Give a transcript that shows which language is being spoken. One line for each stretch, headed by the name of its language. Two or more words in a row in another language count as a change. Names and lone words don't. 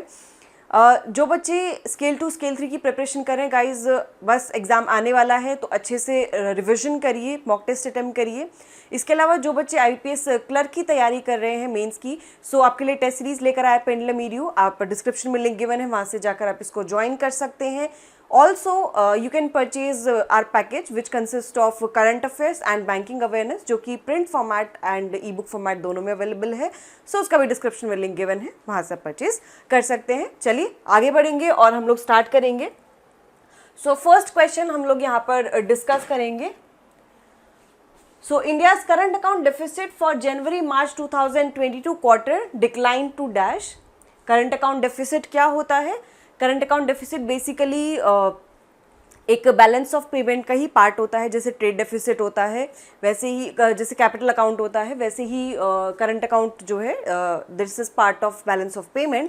Hindi: जो बच्चे स्केल 2 स्केल 3 की प्रिपरेशन कर रहे हैं गाइज, बस एग्ज़ाम आने वाला है तो अच्छे से रिविजन करिए,
English: mock test attempt
Hindi: करिए। इसके अलावा जो बच्चे आईपीएस क्लर्क की तैयारी कर रहे हैं मेंस की, सो आपके लिए
English: test series
Hindi: लेकर आया पेंडुलम ईडीयू। आप डिस्क्रिप्शन में
English: link given
Hindi: है, वहाँ से जाकर आप इसको ज्वाइन कर सकते हैं।
English: Also, you can purchase our package which consists of current affairs and banking awareness,
Hindi: जो कि
English: print format and e-book format
Hindi: दोनों में अवेलेबल है। So उसका भी डिस्क्रिप्शन में
English: link given
Hindi: है, वहाँ से परचेज कर सकते हैं। चलिए आगे बढ़ेंगे और हम लोग स्टार्ट करेंगे।
English: so first question
Hindi: हम लोग यहाँ पर डिस्कस करेंगे।
English: So India's current account deficit for January-March 2022 quarter declined to dash। current account deficit
Hindi: क्या होता है?
English: current account deficit
Hindi: बेसिकली एक
English: balance of payment
Hindi: का ही पार्ट होता है। जैसे
English: trade deficit
Hindi: होता है, वैसे ही जैसे
English: capital account
Hindi: होता है, वैसे ही
English: current account
Hindi: जो है
English: this is part of balance of payment.